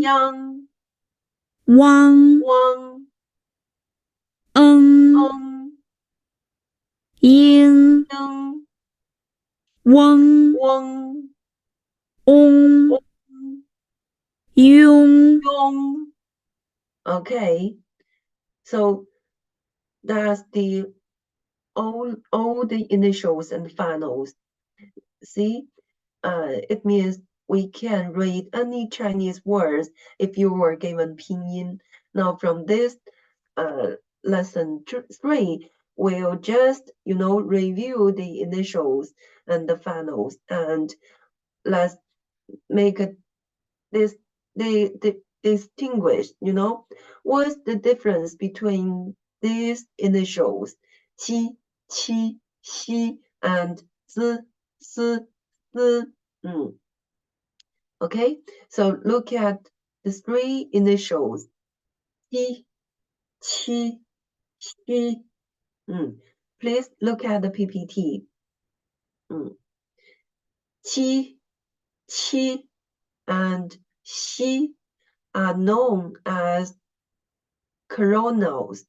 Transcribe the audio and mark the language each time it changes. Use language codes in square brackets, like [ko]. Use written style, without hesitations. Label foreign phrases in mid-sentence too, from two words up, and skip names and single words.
[zh] Yang 汪 Wang 嗯 Ong 英 Yang 翁 Wang 翁 Ong 庸 Yong. [en] Okay, so that's the all the initials and finals. See, it means we can read any Chinese words if you were given pinyin. Now from this lesson 3, we'll just review the initials and the finals, and let's make this the distinguish. What's the difference between these initials, qi, qi, xi, and zi, si, si. Okay, so look at the 3 initials, qi, qi, xi. Please look at the PPT. Qi, qi, and xi are known as coronals.